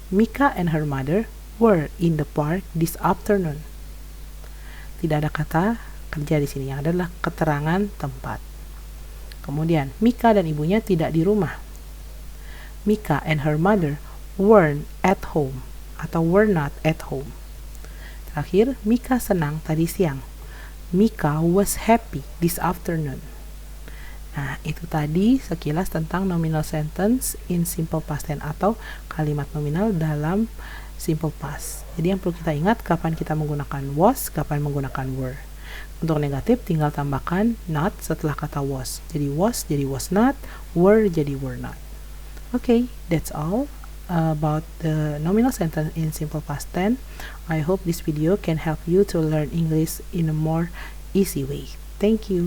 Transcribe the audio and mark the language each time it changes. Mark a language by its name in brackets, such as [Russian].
[English] Mika and her mother were in the park this afternoon. [Indonesian] Tidak ada kata kerja di sini, yang ada adalah keterangan tempat. Kemudian, Mika dan ibunya tidak di rumah. [English] Mika and her mother weren't at home atau were not at home. [Indonesian] Terakhir, Mika senang tadi siang. [English] Mika was happy this afternoon. [Indonesian] Nah, itu tadi sekilas tentang nominal sentence in simple past tense atau kalimat nominal dalam simple past. Jadi yang perlu kita ingat kapan kita menggunakan was, kapan menggunakan were. Untuk negatif tinggal tambahkan not setelah kata was. Jadi was not, were jadi were not. [English] Okay, that's all. about the nominal sentence in simple past tense. I hope this video can help you to learn English in a more easy way. Thank you.